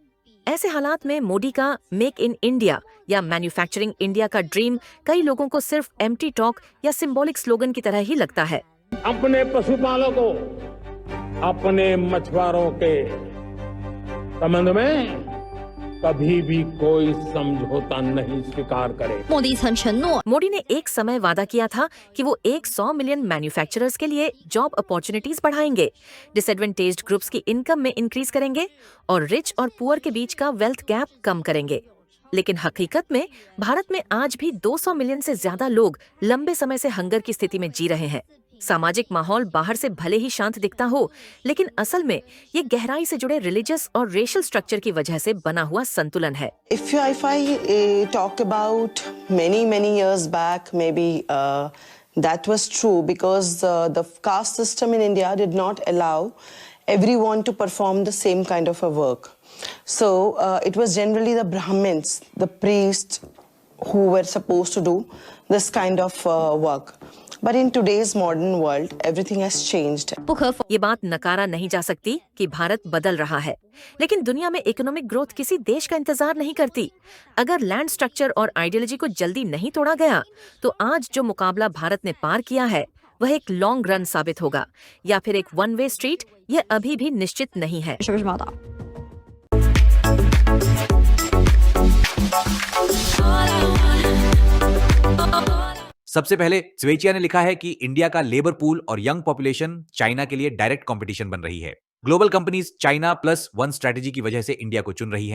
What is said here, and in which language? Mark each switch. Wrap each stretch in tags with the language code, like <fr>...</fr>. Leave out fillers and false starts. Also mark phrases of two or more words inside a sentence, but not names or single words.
<hi>ऐसे हालात में मोदी का मेक इन इंडिया या</hi> <en>manufacturing India</en> <hi>का ड्रीम कई लोगों को सिर्फ</hi> <en>empty talk</en> <hi>या</hi> <en>symbolic slogan</en> <hi>की तरह ही लगता है। अपने पशुपालकों, अपने मछुआरों के संबंध में कभी भी कोई समझौता नहीं स्वीकार करे।</hi> <zh>莫迪曾承诺</zh> <hi>मोदी ने एक समय वादा किया था कि वो 100</hi> <en>million manufacturers</en> <hi>के लिए</hi> <en>job opportunities</en> <hi>बढ़ाएंगे,</hi> <en>disadvantaged groups</en> <hi>की इनकम में इंक्रीज करेंगे और रिच और पुअर के बीच का</hi> <en>wealth gap</en> <hi>कम करेंगे। लेकिन हकीकत में भारत में आज भी 200 मिलियन से ज्यादा लोग लंबे समय से हंगर की स्थिति में जी रहे हैं। सामाजिक माहौल बाहर से भले ही शांत दिखता हो, लेकिन असल में ये गहराई से जुड़े रिलीजियस और</hi> <en>racial structure</en> <hi>की वजह से बना हुआ संतुलन है।</hi> <en>If I talk about many years back, maybe that was true because the caste system in India did not allow everyone to perform the same kind of a work. So it was generally the Brahmins, the priests, who were supposed to do this kind of work. But in today's modern world, everything has changed.</en> <zh>不可否</zh> <hi>ये बात नकारा नहीं जा सकती कि भारत बदल रहा है, लेकिन दुनिया में</hi> <en>economic growth</en> <hi>किसी देश का इंतजार नहीं करती। अगर</hi> <en>land structure</en> <hi>और आइडियोलॉजी को जल्दी नहीं तोड़ा गया, तो आज जो मुकाबला भारत ने पार किया है वह एक</hi> <en>long run</en> <hi>साबित होगा या फिर एक</hi> <en>one way street,</en> <hi>ये अभी भी निश्चित नहीं है।</hi> <zh>是不是报道？</zh> <hi>सबसे पहले स्वेचिया ने लिखा है कि इंडिया का</hi> <en>labour pool</en> <hi>और</hi> <en>young population</en> <hi>चाइना के लिए</hi> <en>direct competition</en> <hi>बन रही है।</hi> <en>global companies China plus one strategy</en> <hi>की वजह से इंडिया को चुन रही हैं।</hi>